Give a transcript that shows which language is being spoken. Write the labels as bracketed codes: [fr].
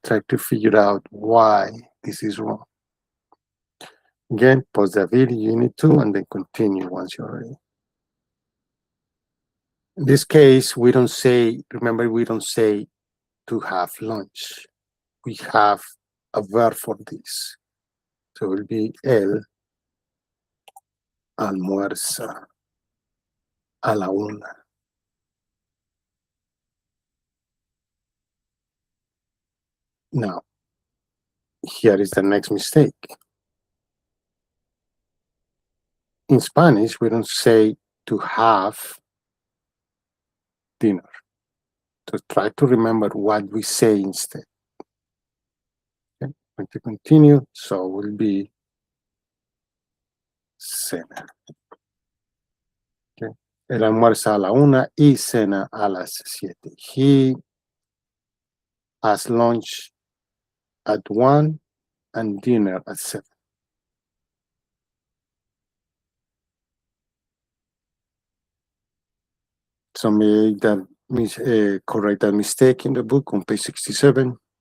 [en] Try to figure out why this is wrong. Again, pause the video, you need to, and then continue once you're ready. In this case, we don't say, remember, we don't say to have lunch. We have a verb for this. So it will be [es] él almuerza a la una. [en] Now, here is the next mistake. In Spanish, we don't say to have dinner. So try to remember what we say instead. Okay, going to continue, so it will be cena. Okay. [es] Él almuerza a la una y cena a las 7. [en] He has lunch at 1 and dinner at 7. So make that correct that mistake in the book on page 67.